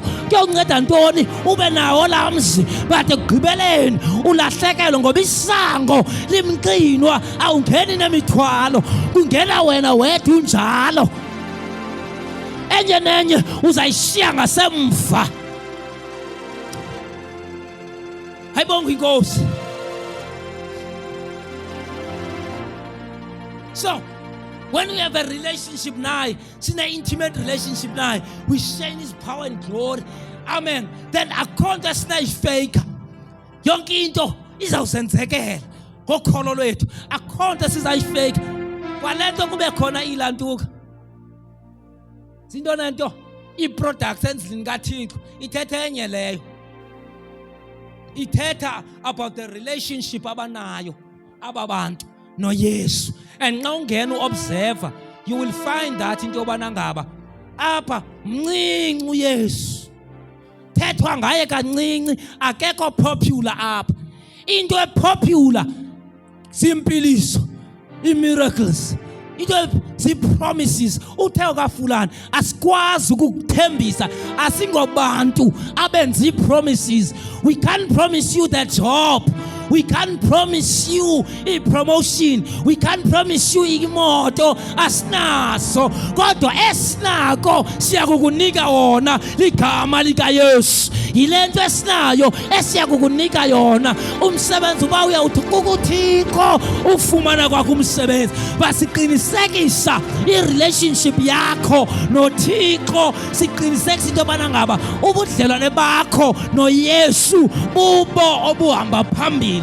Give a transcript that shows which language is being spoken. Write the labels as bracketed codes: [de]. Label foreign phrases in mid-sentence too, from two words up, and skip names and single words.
[xh] Kuyawunceda ntoni ube nawo la mzi but ekugqibeleni ulahlekelwe ngoba isango limqinwa, awungeni nemithwalo, kungena wena wedwa unjalo. Enye nenye uzayishiya ngasemva. Hayibonga inkosi. [en] So when we have a relationship [xh] naye, sine [en] intimate relationship naye, we share his power and glory, amen, then [xh] akhonto esinayifake yonke into izawusenzekela ngokholo lwethu. Akhonto sizayifake kwalento kube khona ilantuka zinto nento i-products endlini kaThixo ithetha enye leyo, ithetha [en] about the relationship [xh] abanayo ababantu noYesu. And nxa ungena uobserver, [en] you will find that [xh] into yobana ngaba apha mncinci uYesu, thethwa ngaye kancinci, akekho popular apha. Into epopular zimpiliso, i-miracles, into zi-promises. Uthe ukafulani asikwazi ukukuthembisa, asingobantu abenza ii-promises. [en] We can't promise you the job, we can't promise you i-promotion, we can't promise you [xh] imoto, asinaso. Kodwa esinako siyakukunika wona ligama likaYesu. Yilento esinayo esiyakukunika yona. Umsebenzi uba uyawuthi kukuThixo ufumana kwakho umsebenzi, basiqinisekisa i-relationship yakho noThixo, siqinisekisa into yobana ngaba ubudlelwane bakho noYesu bubo obuhamba phambili.